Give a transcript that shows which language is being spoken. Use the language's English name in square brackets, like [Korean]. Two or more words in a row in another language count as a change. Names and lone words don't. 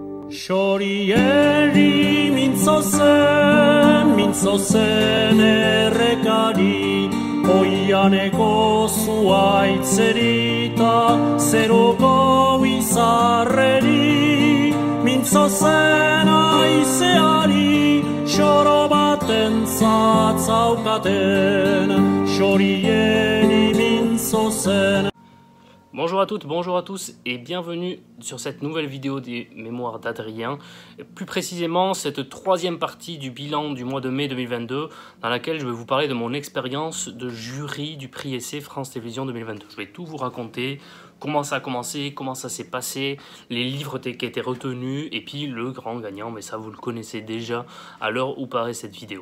[Basque] Xorieri mintzozen errekari, oianeko zuaitzerita, zeroko izarreri, mintzozen aizeari, xoro baten zatzaukaten, xorieri mintzozen. [French] Bonjour à toutes, bonjour à tous et bienvenue sur cette nouvelle vidéo des Mémoires d'Adrien. Plus précisément, cette troisième partie du bilan du mois de mai 2022 dans laquelle je vais vous parler de mon expérience de jury du prix Essai France Télévisions 2022. Je vais tout vous raconter, comment ça a commencé, comment ça s'est passé, les livres qui étaient retenus et puis le grand gagnant, mais ça vous le connaissez déjà à l'heure où paraît cette vidéo.